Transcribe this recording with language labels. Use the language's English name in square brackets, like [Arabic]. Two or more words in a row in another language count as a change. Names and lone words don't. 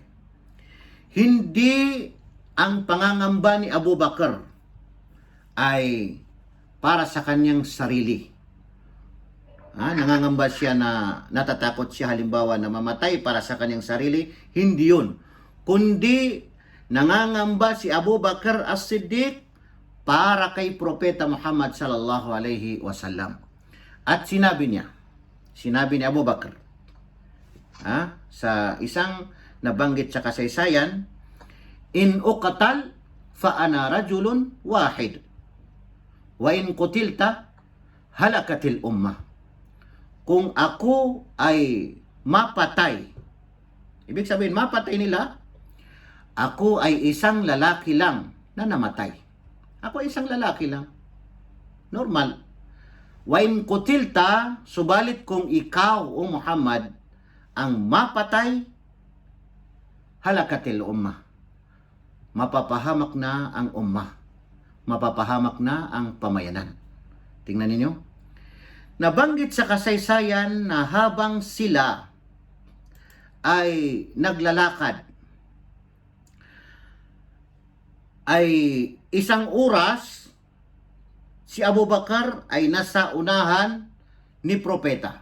[Filipino] Hindi ang pangangamba ni Abu Bakr ay para sa kanyang sarili. Nangangamba siya na natatakot siya halimbawa na mamatay para sa kanyang sarili. Hindi yun. Kundi nangangamba si Abu Bakr as-Siddiq para kay Propeta Muhammad [Arabic] صلى الله عليه وسلم. [Filipino] At sinabi ni Abu Bakr, sa isang nabanggit sa kasaysayan, [Arabic] إن أقتل فأنا رجل واحد وإن قتلت هلكت الأمة. [Filipino] Kung ako ay mapatay, ibig sabihin mapatay nila, ako ay isang lalaki lang na namatay. Ako isang lalaki lang. Normal. [Arabic] وإن قتلت, [Filipino] subalit kung ikaw o Muhammad ang mapatay, [Arabic] هلكت الأمة. [Filipino] Mapapahamak na ang ummah. Mapapahamak na ang pamayanan. Tingnan ninyo. Nabanggit sa kasaysayan na habang sila ay naglalakad, ay isang oras si Abu Bakar ay nasa unahan ni propeta.